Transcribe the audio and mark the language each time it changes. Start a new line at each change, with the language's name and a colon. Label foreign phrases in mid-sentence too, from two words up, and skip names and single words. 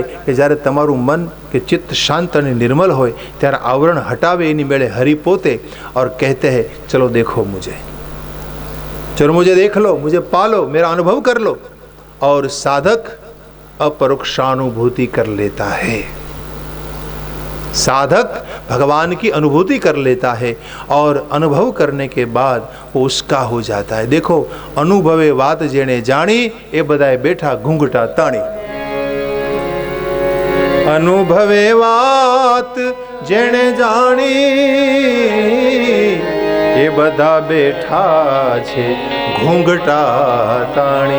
Gujarati: કે જ્યારે તમારું મન કે ચિત્ત શાંત ઔર નિર્મળ હોય ત્યારે આવરણ હટાવે એની મેળે હરિ પોતે
Hindi: और कहते हैं चलो देखो मुझे, चलो मुझे देख लो, मुझे पालो, मेरा अनुभव कर लो। और साधक अपरोक्षानुभूति कर लेता है। साधक भगवान की अनुभूति कर लेता है और अनुभव करने के बाद वो उसका हो जाता है।
Gujarati: દેખો અનુભવે વાત જેને જાણી એ બધાએ બેઠા ઘૂંઘટા તાણી। અનુભવે વાત જેને જાણી એ બધા બેઠા છે ઘૂંઘટા તાણી।